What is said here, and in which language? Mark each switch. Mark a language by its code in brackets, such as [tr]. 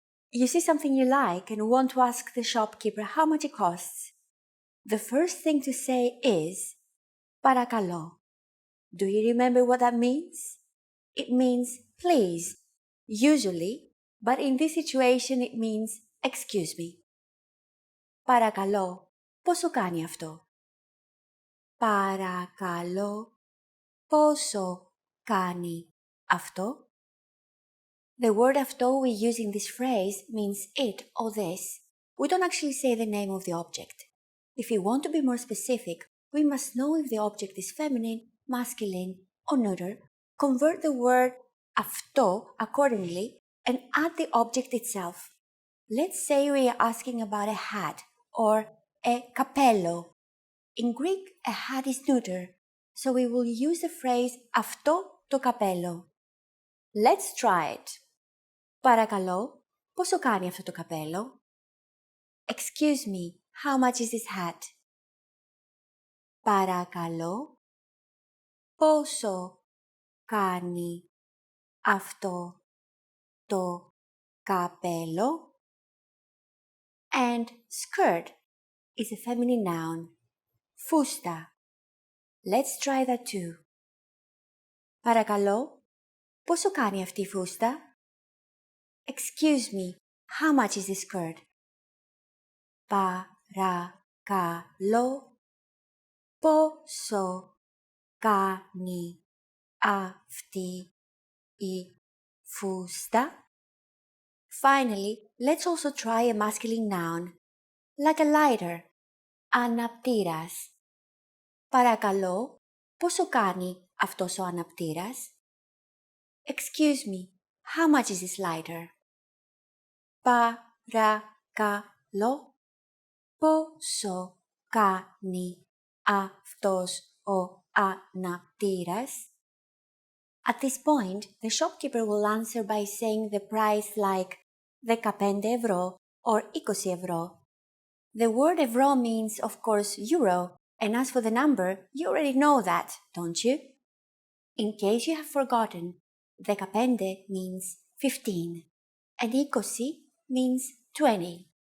[en] You see something you like and want to ask the shopkeeper how much it costs. The first thing to say is παρακαλώ. Do you remember what that means? It means please, usually, but in this situation it means excuse me. [el] Παρακαλώ, πόσο κάνει αυτό? Παρακαλώ, πόσο κάνει αυτό? [en] The word αυτό we use in this phrase means it or this. We don't actually say the name of the object. If we want to be more specific, we must know if the object is feminine, masculine, or neuter, convert the word αυτό accordingly, and add the object itself. Let's say we are asking about a hat or a καπέλο. In Greek, a hat is neuter, so we will use the phrase [el] αυτό το καπέλο. [en] Let's try it. [el] Παρακαλώ, πόσο κάνει αυτό το καπέλο? [en] Excuse me, how much is this hat? [el] Παρακαλώ, πόσο κάνει αυτό το καπέλο? [en] And skirt is a feminine noun. Φούστα. Let's try that too. [el] Παρακαλώ, πόσο κάνει αυτή η φούστα? [en] Excuse me, how much is this skirt? [el] Παρακαλώ, πόσο κάνει αυτή η φούστα? [en] Finally, let's also try a masculine noun, like a lighter, αναπτήρας. [el] Παρακαλώ, πόσο κάνει αυτός ο αναπτήρας? [en] Excuse me, how much is this lighter? [el] Παρακαλώ, πόσο κάνει αυτός ο αναπτήρας? [en] At this point, the shopkeeper will answer by saying the price like 15 ευρώ or 20 ευρώ. The word ευρώ means, of course, euro, and as for the number, you already know that, don't you? In case you have forgotten, 15 means 15, and 20 means 20.